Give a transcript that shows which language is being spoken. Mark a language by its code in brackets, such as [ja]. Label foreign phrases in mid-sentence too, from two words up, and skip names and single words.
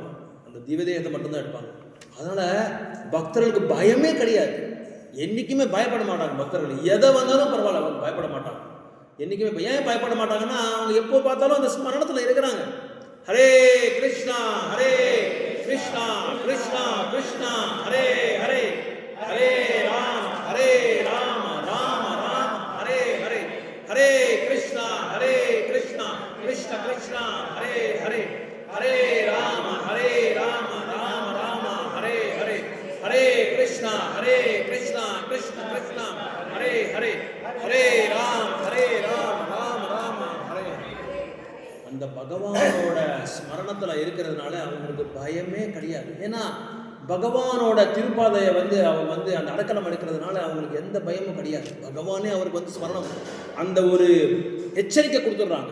[ta] அந்த திவ்ய தேகத்தை மட்டும்தான் எடுப்பாங்க. அதனால் பக்தர்களுக்கு பயமே கிடையாது, என்றைக்குமே பயப்பட மாட்டாங்க. பக்தர்கள் எதை வந்தாலும் பரவாயில்ல, அவங்க பயப்பட மாட்டாங்க என்றைக்குமே. ஏன் பயப்பட மாட்டாங்கன்னா, அவங்க எப்போ பார்த்தாலும் அந்த ஸ்மரணத்தில் இருக்கிறாங்க. ஹரே கிருஷ்ணா கிருஷ்ணா கிருஷ்ணா கிருஷ்ணா ஹரே ஹரே, ஹரே ராம ராம ராம ஹரே ஹரே, ஹரே கிருஷ்ணா கிருஷ்ணா கிருஷ்ணா ஹரே ஹரே, ஹரே ராம ராம ராம ஹரே ஹரே, ஹரே கிருஷ்ணா கிருஷ்ணா கிருஷ்ணா ஹரே ஹரே, ஹரே ராம ராம ராம ஹரே. அந்த பகவானோட ஸ்மரணத்தில் இருக்கிறதுனால அவங்களுக்கு பயமே கிடையாது. ஏன்னா பகவானோட திருப்பாதையை வந்து அவங்க வந்து அந்த அடக்கலம் எடுக்கிறதுனால அவங்களுக்கு எந்த பயமும் கிடையாது. பகவானே அவருக்கு வந்து ஸ்மரணம், அந்த ஒரு எச்சரிக்கை கொடுத்துட்றாங்க.